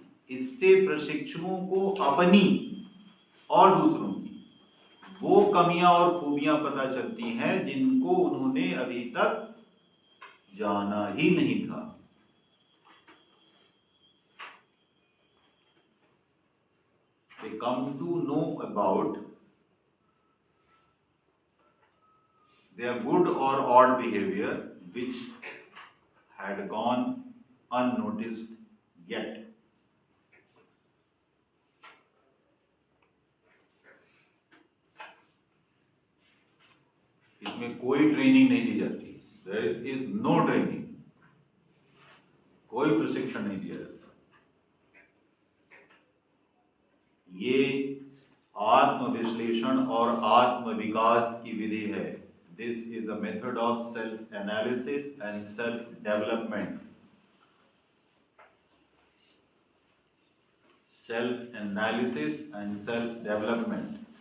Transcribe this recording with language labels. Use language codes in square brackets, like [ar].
[hi] इससे प्रशिक्षुओं को अपनी और दूसरों की वो कमियां और खूबियां पता चलती हैं जिनको उन्होंने अभी तक जाना ही नहीं था. [en] They come to know about their good or odd behavior which had gone unnoticed yet. [hi] इसमें कोई ट्रेनिंग नहीं दी जाती. [en] There is no training. [hi] कोई प्रशिक्षण नहीं दिया जाता. ये आत्मविश्लेषण और आत्म विकास की विधि है. [en] This is a method of self analysis and self development. Self analysis and self development.